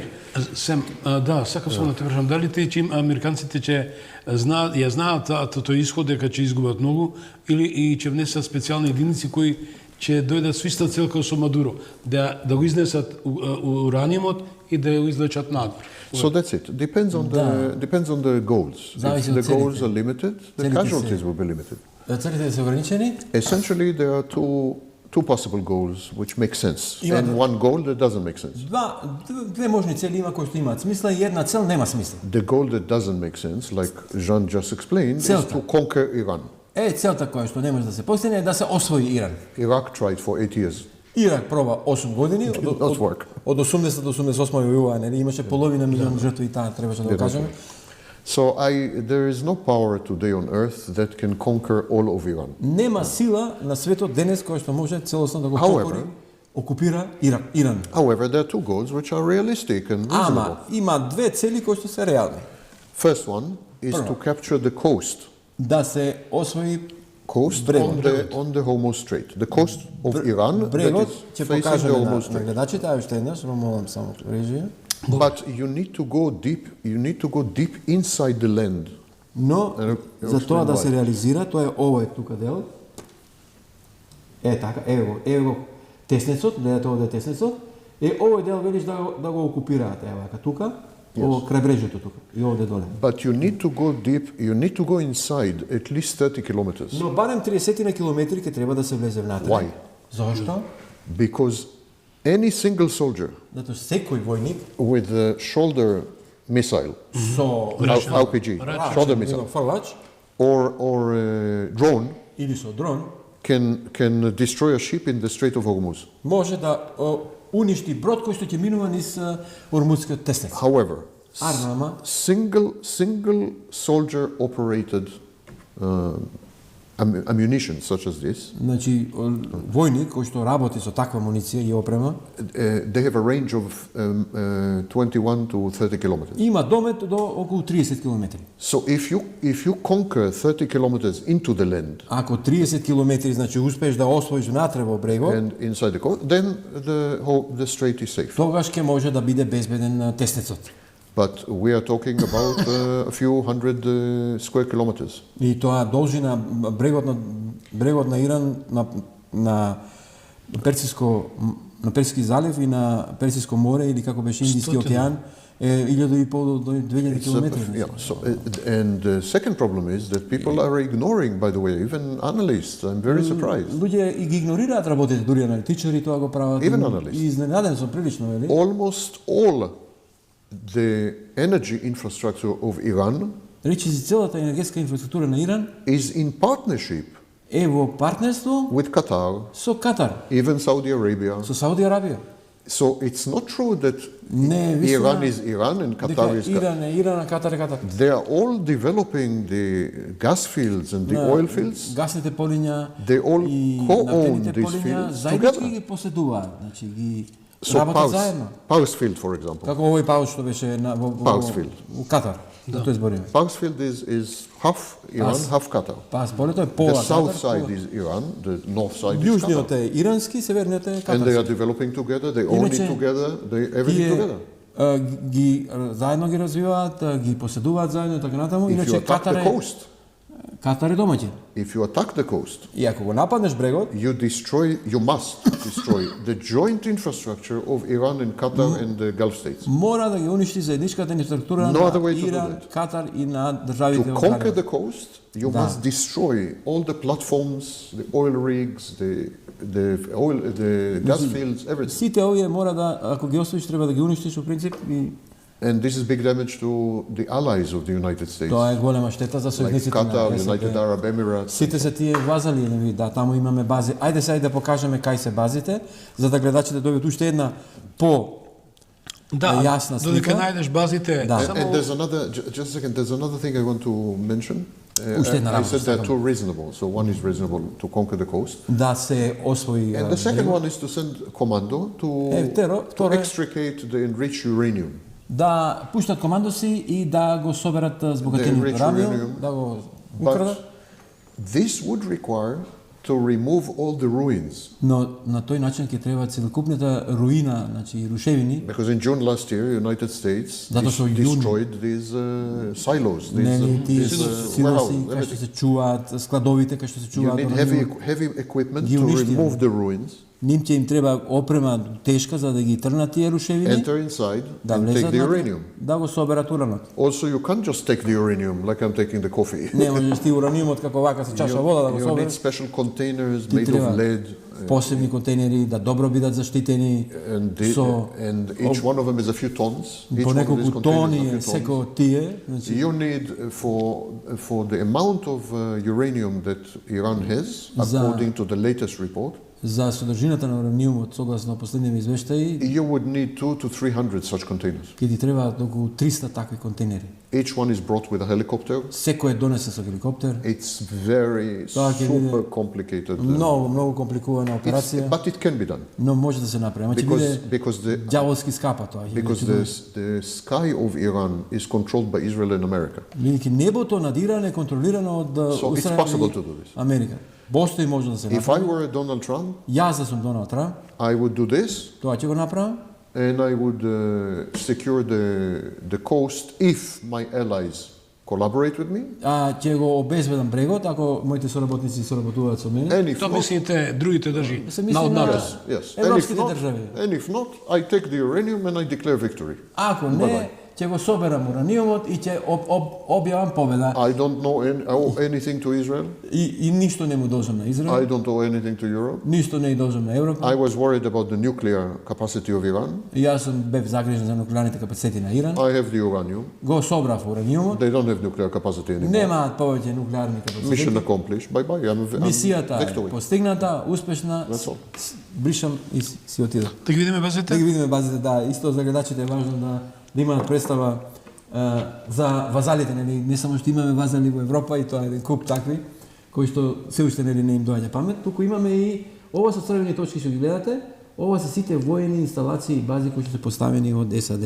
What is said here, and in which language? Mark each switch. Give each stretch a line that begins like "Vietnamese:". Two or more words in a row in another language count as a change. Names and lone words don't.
Macedonian: Сакав само да те прашам, дали американците ќе знаат тој исход дека ќе изгубат многу или и ќе внесат специјални единици кои ќе дојдат со иста цел како со Мадуро, да го изнесат ураниумот и да го излечат надвор.
English: So that's it. Depends on the goals. If the goals are limited, the casualties will be limited.
Macedonian: Целите се ограничени?
English: Essentially, there are two possible goals which make sense, and one goal that doesn't make sense.
Macedonian: Две можни цели има кои што имаат смисла и една цел нема смисла.
English: The goal that doesn't make sense, like Jean just explained, is to conquer Iran.
Macedonian: целта која што не може да се постигне е да се освои Иран.
English: Iraq tried for 8 years.
Macedonian: Ирак проба 8 години,
English: not work.
Macedonian: од 80 до 88 војува, нели имаше половина милион жртви и таа требаше да го кажеме.
English: So there is no power today on earth that can conquer all of Iran.
Macedonian: Нема сила на светот денес која што може целосно да го
English: However,
Macedonian: окупира Иран.
English: However, there are two goals which are realistic and reasonable.
Macedonian: Ама има две цели кои што се реални.
English: First one is to capture the coast.
Macedonian: Да се освои
English: on the Hormuz Strait. The coast of Iran
Macedonian: брегот
English: that
Macedonian: ќе
English: is facing the
Macedonian: покажеме
English: Hormuz
Macedonian: на
English: Strait.
Macedonian: гледачите, а уште еднаш, молам само режија.
English: But you need to go deep inside the land.
Macedonian: Но за тоа да се реализира, тоа е овој тука дел. Така, ево теснецот, гледате овде теснецот. Овој дел велиш да го окупираат, вака тука. Крај брежето тука и овде доле.
English: But you need to go deep, you need to go inside at least 30 kilometers.
Macedonian: Но барем 30 на километри ќе треба да се влезе внатре.
English: Why?
Macedonian: Зошто?
English: Because any single soldier
Macedonian: Затоа секој војник
English: with a shoulder missile,
Macedonian: со
English: RPG, shoulder missile,
Macedonian: фрлач
English: or drone
Macedonian: или со дрон
English: can destroy a ship in the Strait of Hormuz.
Macedonian: може да уништи брод кој што ќе минува низ Ормузскиот теснец.
English: However,
Macedonian: Ама
English: single soldier operated ammunition such as this,
Macedonian: значи војник кој што работи со таква муниција и опрема,
English: they have a range of 21 to 30 kilometers.
Macedonian: има домет до околу 30 километри.
English: So if you conquer 30 kilometers into the land
Macedonian: Ако 30 километри значи успееш да освоиш внатре во брегот,
English: and inside the coast, then the strait is safe.
Macedonian: тогаш ќе може да биде безбеден теснецот.
English: But we are talking about a few hundred square kilometers.
Macedonian: И тоа должина брегот на Иран на Персиски залив и на Персиско море или како беше Индиски океан е 1500 до 2000 километри.
English: And the second problem is that people are ignoring, by the way, even analysts. I'm very surprised.
Macedonian: Луѓе и ги игнорираат работите, дури аналитичари тоа го прават.
English: Even analysts.
Macedonian: И изненаден сум прилично, нели?
English: Almost all the energy infrastructure of Iran
Macedonian: Речи си целата енергетска инфраструктура на Иран
English: is in partnership
Macedonian: е во партнерство
English: with Qatar,
Macedonian: со Катар,
English: even Saudi Arabia.
Macedonian: со Сауди Арабија.
English: So it's not true that
Macedonian: Не,
English: Iran is Iran and Qatar is Qatar.
Macedonian: Иран е Иран, а Катар е Катар.
English: They are all developing the gas fields and the oil fields.
Macedonian: Гасните полиња
English: They all
Macedonian: и
English: co-own
Macedonian: нафтените
English: these
Macedonian: полиња
English: fields
Macedonian: заеднички
English: together.
Macedonian: ги поседуваат, значи ги
English: So
Macedonian: работат заедно.
English: Pausfield, for example.
Macedonian: Како овој пауш што беше во
English: Pausfield.
Macedonian: Катар. За тоа збориме.
English: Pausfield is half Iran, half Qatar.
Macedonian: Пас полето е
English: The
Macedonian: пола
English: south
Macedonian: Катар.
English: side is Iran, the north side is
Macedonian: Јужниот
English: Qatar.
Macedonian: е ирански, северниот е
English: And they
Macedonian: катарски.
English: are developing together, they own it
Macedonian: Иначе,
English: together, everything together.
Macedonian: ги заедно ги развиваат, ги поседуваат заедно и така натаму.
English: If you
Macedonian: Иначе
English: attack the coast,
Macedonian: Катар е домаќин.
English: if you attack the coast,
Macedonian: И ако го нападнеш брегот,
English: you must destroy the joint infrastructure of Iran and Qatar and the Gulf states.
Macedonian: мора да ги уништи заедничката инфраструктура
English: No other way
Macedonian: на
English: to do
Macedonian: Иран,
English: that.
Macedonian: Катар и на државите
English: To
Macedonian: во
English: conquer
Macedonian: Кариб.
English: the coast, you must destroy all the platforms, the oil rigs, the gas fields, everything.
Macedonian: Сите овие мора да, ако ги освоиш, треба да ги уништиш во принцип и
English: And this is big damage to the allies of the United States,
Macedonian: тоа е голема штета за
English: like
Macedonian: сојузниците
English: Qatar,
Macedonian: на
English: United
Macedonian: САД.
English: Arab Emirates.
Macedonian: Сите се тие вазали, нели, да, таму имаме бази. Ајде сега да покажеме кај се базите, за да гледачите добијат уште една јасна слика. Додека најдеш базите, Да.
English: And there's another, just a second, there's another thing I want to mention.
Macedonian: Уште една
English: I
Macedonian: работа
English: said they're
Macedonian: сакам.
English: too reasonable. So one is reasonable to conquer the coast.
Macedonian: Да се освои.
English: And the second one is to send commando to
Macedonian: второ е
English: extricate the enriched uranium.
Macedonian: Да пуштат командоси и да го соберат збогатениот
English: enriched
Macedonian: ураниум,
English: uranium.
Macedonian: да го
English: But
Macedonian: украдат.
English: this would require to remove all the ruins.
Macedonian: Но на тој начин ќе треба целокупната руина, значи рушевини,
English: Because in June last year, United States
Macedonian: Затоа што јун-
English: destroyed these silos,
Macedonian: нели тие
English: these
Macedonian: силоси
English: warehouses,
Macedonian: кај што
English: everything.
Macedonian: се чуваат, складовите кај што се
English: You
Macedonian: чуваат
English: need
Macedonian: ураниум.
English: heavy equipment
Macedonian: Ги
English: to
Macedonian: уништија.
English: remove the ruins.
Macedonian: ним ќе им треба опрема тешка за да ги трнат тие рушевини,
English: enter inside
Macedonian: да
English: and take
Macedonian: влезат
English: the
Macedonian: внатре,
English: uranium.
Macedonian: да го соберат уранот.
English: Also, you can't just take the uranium like I'm taking the coffee.
Macedonian: Не можеш ти ураниумот како вака со чаша вода да го
English: You need
Macedonian: собереш.
English: special containers
Macedonian: Ти
English: made of
Macedonian: треба
English: lead.
Macedonian: посебни контейнери да добро бидат заштитени
English: And each one of them is a few tons. Each
Macedonian: по
English: one of these
Macedonian: неколку
English: containers
Macedonian: тони
English: is a
Macedonian: е
English: few
Macedonian: секој
English: tons.
Macedonian: од тие, значи
English: You need for the amount of uranium that Iran has, according to the latest report,
Macedonian: за содржината на ураниумот согласно последниот извештај,
English: you would need 200 to 300 such containers.
Macedonian: ќе ти треба околу 300 такви контейнери.
English: Each one is brought with a helicopter.
Macedonian: Секој е донесе со хеликоптер.
English: It's very
Macedonian: Тоа ќе биде
English: super complicated.
Macedonian: Многу компликувана операција,
English: But it can be done
Macedonian: но може да се направи. Ама ќе биде
English: because the
Macedonian: ѓаволски скапа тоа.
English: because the sky of Iran is controlled by Israel and America.
Macedonian: Бидејќи небото над Иран е контролирано од
English: So it's
Macedonian: Израел
English: possible
Macedonian: и
English: to do this.
Macedonian: Америка. Постои може да се
English: If I
Macedonian: направи.
English: were Donald Trump,
Macedonian: Јас да сум Доналд Трамп,
English: I would do this
Macedonian: тоа ќе го направам.
English: and I would secure the coast if my allies collaborate with me.
Macedonian: Ќе го обезбедам брегот ако моите соработници соработуваат со мене.
English: And if
Macedonian: Тоа
English: not,
Macedonian: мислите другите држи Се на мисли од на НАТО.
English: yes.
Macedonian: Европските држави.
English: And if not, I take the uranium and I declare victory.
Macedonian: Ако не, ќе го соберам ураниумот и ќе објавам победа.
English: I don't owe anything to Israel.
Macedonian: И ништо не му должам на
English: I
Macedonian: Израел,
English: don't owe anything to Europe.
Macedonian: ништо не и должам на Европа.
English: I was worried about the nuclear capacity of Iran.
Macedonian: И јас сум бев загрижен за нуклеарните капацитети на Иран.
English: I have the uranium.
Macedonian: Го собрав ураниумот.
English: They don't have nuclear capacity anymore.
Macedonian: Немаат повеќе нуклеарни
English: Mission
Macedonian: капацитети.
English: accomplished. Bye bye. I'm
Macedonian: Мисијата е
English: victory.
Macedonian: постигната, успешна.
English: That's all.
Macedonian: Бришам и си отидов. Да ги видиме Да базите? ги видиме базите, да. Исто за гледачите е важно да имаат представа за вазалите, нели, не само што имаме вазали во Европа и тоа е еден куп такви кои што се уште нели не им доаѓа памет, туку имаме и ова со црвени точки што ги гледате, ова се сите воени инсталации и бази кои што се поставени од САД.